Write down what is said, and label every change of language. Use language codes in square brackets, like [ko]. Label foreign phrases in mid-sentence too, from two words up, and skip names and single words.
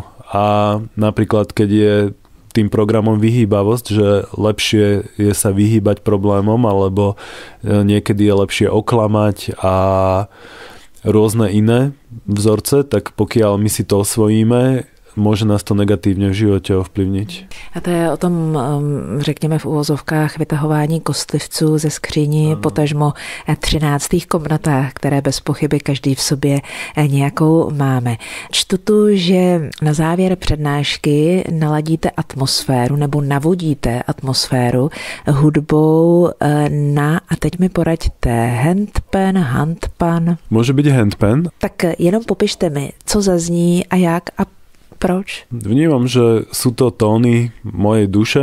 [sk] A napríklad, keď je tým programom vyhýbavosť, že lepšie je sa vyhýbať problémom, alebo niekedy je lepšie oklamať a rôzne iné vzorce, tak pokiaľ my si to osvojíme, môže nás to negatívne v živote ovplyvniť. [cs] A to je o tom, řekněme v úvozovkách, vytahování kostlivců ze skříní, potažmo 13. komnatách, které bez pochyby každý v sobě nějakou máme. Čtu tu, že na závěr přednášky naladíte atmosféru nebo navodíte atmosféru hudbou na, a teď mi poraďte, handpan. [sk] Môže byť handpan. [cs] Tak jenom popište mi, co zazní a jak a proč? [sk] Vnímam, že sú to tóny mojej duše.